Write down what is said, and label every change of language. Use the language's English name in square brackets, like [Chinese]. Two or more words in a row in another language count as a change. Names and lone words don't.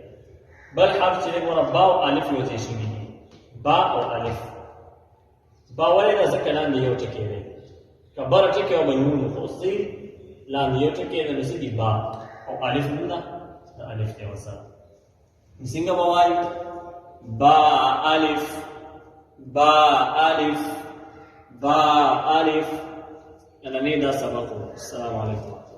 [Pashto] بل حرف چې دی ګوره با او الف یو ځای شوي دي. با او الف. با ولې دا ځکه لاندې یو ټکی دی که بره ټکی او به نون خو اوس دی لاندې یو ټکی دی نو څه دي با او الف نون ده د الف دی ورسره څنګه به وایو با الف با الف با الف نننی دا سبق [Arabic] السلام علیکم